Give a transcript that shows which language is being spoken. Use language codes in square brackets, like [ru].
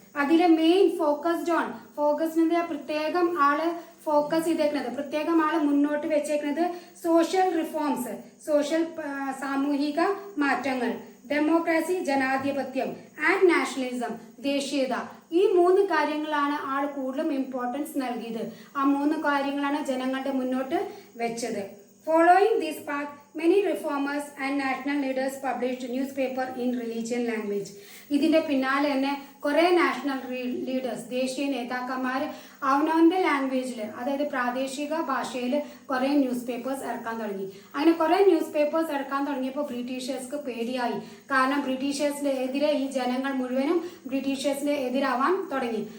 [ml] അതിലെ മെയിൻ ഫോക്കസിന്റെ പ്രത്യേകം ആള് ഫോക്കസ് ചെയ്തേക്കുന്നത്, പ്രത്യേകം ആള് മുന്നോട്ട് വെച്ചേക്കുന്നത് സോഷ്യൽ റിഫോംസ്, സാമൂഹിക മാറ്റങ്ങൾ, ഡെമോക്രസി ജനാധിപത്യം ആൻഡ് നാഷണലിസം ദേശീയത. ഈ മൂന്ന് കാര്യങ്ങളാണ് ആൾ കൂടുതലും ഇമ്പോർട്ടൻസ് നൽകിയത്. ആ മൂന്ന് കാര്യങ്ങളാണ് ജനങ്ങളുടെ മുന്നോട്ട് വെച്ചത്. [en] Following this path many reformers and national leaders published newspaper in religion language. [ml] ഇതിന്റെ പിന്നാലെ തന്നെ കുറെ നാഷണൽ ലീഡേഴ്സ് ദേശീയ നേതാക്കന്മാർ അവനവന്റെ ലാംഗ്വേജിൽ, അതായത് പ്രാദേശിക ഭാഷയിൽ കുറെ ന്യൂസ് പേപ്പേഴ്സ് ഇറക്കാൻ തുടങ്ങി. അങ്ങനെ കുറെ ന്യൂസ് പേപ്പേഴ്സ് ഇറക്കാൻ തുടങ്ങിയപ്പോൾ ബ്രിട്ടീഷേഴ്സ്ക്ക് പേടിയായി. കാരണം ബ്രിട്ടീഷേഴ്സിനെതിരെ ഈ ജനങ്ങൾ മുഴുവനും ബ്രിട്ടീഷേഴ്സിന് എതിരാവാൻ തുടങ്ങി.